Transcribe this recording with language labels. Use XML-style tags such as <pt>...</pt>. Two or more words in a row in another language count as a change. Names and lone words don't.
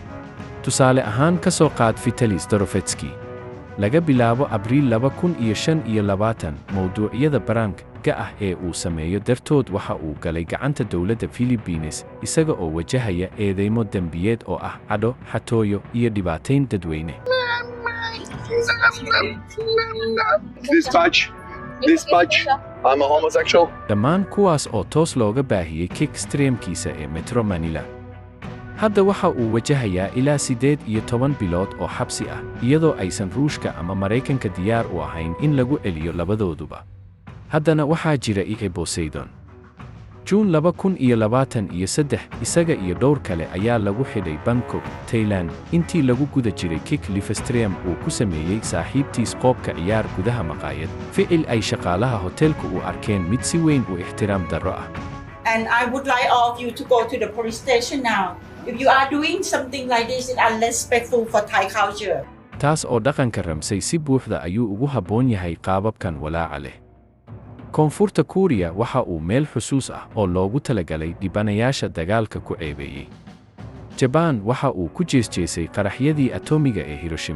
<so>Tusaale ahaan ka soo qaad Vitaly Zdorofetsky. Laga bilaabo Abriil 2025, mawduucyada baraanka ah ee uu sameeyo dartood waxa uu galay gacanta dowladda Philippines, isaga oo wajahaya eedeymo dembiyeed oo ah cadho, xatooyo, iyo dhibaatayn dadweyne.</so> <en>Dispatch, I'm a homosexual.</en> <so>Dhammaan kuwaas oo toos looga baahiyey kick-streamkiisa ee Metro Manila. Hadda waxa uu wajahayaa ilaa 18 bilood oo xabsi ah, iyadoo aysan Ruushka ama Maraykanka diyaar u ahayn in lagu celiyo labadooduba. Haddana waxaa jira Poseidon. Juun 2023, isaga iyo dhowr kale ayaa lagu xidhay Bangkok, Thailand, intii lagu guda jiray kick livestream uu ku sameeyey saaxiibtiis qoobka ciyaar gudaha maqaayad, ficil ay shaqaalaha hoteelku u arkeen mid si weyn u ixtiraam darro ah.</so> <en>And I would like all of you to go to the police station now. If you are doing something like this, it's unrespectful for Thai culture.</en> <so>Taas oo dhaqanka Ramsey si buuxda ayuu ugu habboon yahay qaababkan walaaca leh. Koonfurta Kuuriya waxa uu meel xusuus ah oo loogu talagalay dhibanayaasha dagaalka ku ceebeeyey. Jabaan waxa uu ku jeesjeesay qaraxyadii atoomiga ee Hiroshima.</so>